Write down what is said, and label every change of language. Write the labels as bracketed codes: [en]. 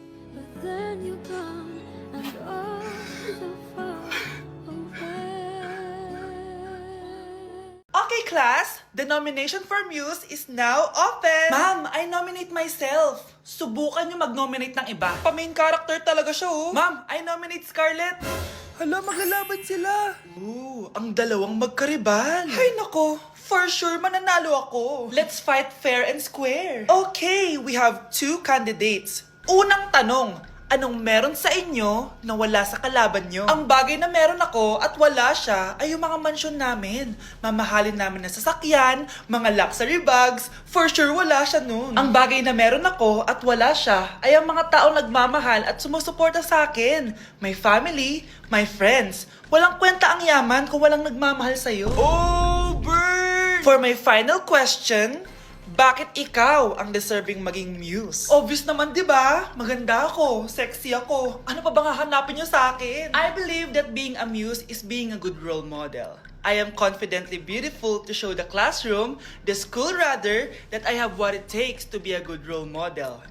[en] But then you gone and all so far away. Okay, class. The nomination for Muse is now open. Ma'am, I nominate myself. [tl] Subukan niyo mag-nominate ng iba. Pa-main character talaga siya, oh. Ma'am, [en] I nominate Scarlett. [tl] Hala, maglalaban sila. Ooh, ang dalawang magkaribal. Ay nako, for sure mananalo ako. [en] Let's fight fair and square. Okay, we have 2 candidates. [tl] Unang tanong, anong meron sa inyo na wala sa kalaban nyo? Ang bagay na meron ako at wala siya ay yung mga mansyon namin. Mamahalin namin na sasakyan, mga luxury bags, for sure wala siya nun. Ang bagay na meron ako at wala siya ay ang mga taong nagmamahal at sumusuporta sa akin. [en] My family, my friends. [tl] Walang kwenta ang yaman kung walang nagmamahal sa'yo. [en] Oh, bird! For my final question, [tl] bakit ikaw ang deserving maging muse? Obvious naman, di ba? Maganda ako, sexy ako. Ano pa bang hahanapin niyo sa akin? [en] I believe that being a muse is being a good role model. I am confidently beautiful to show the classroom, the school rather, that I have what it takes to be a good role model.